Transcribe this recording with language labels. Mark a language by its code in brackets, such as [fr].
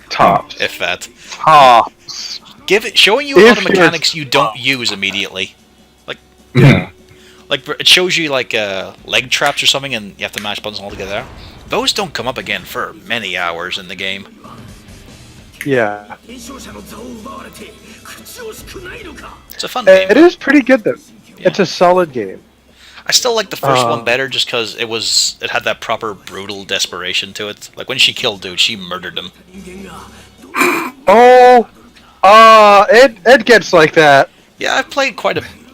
[en] Tops. If that. Tops. Showing you a lot of mechanics you don't use immediately. Like it shows you like leg traps or something, and you have to mash buttons all together. Those don't come up again for many hours in the game. Yeah. [ja] 伝承者の座を奪われて口惜しくないのか [en] It's a fun game. It is pretty good though. Yeah. It's a solid game. I still like the first one better just because it had that proper brutal desperation to it. Like when she killed dude, she murdered him. Oh, it gets like that. Yeah, I've played quite a.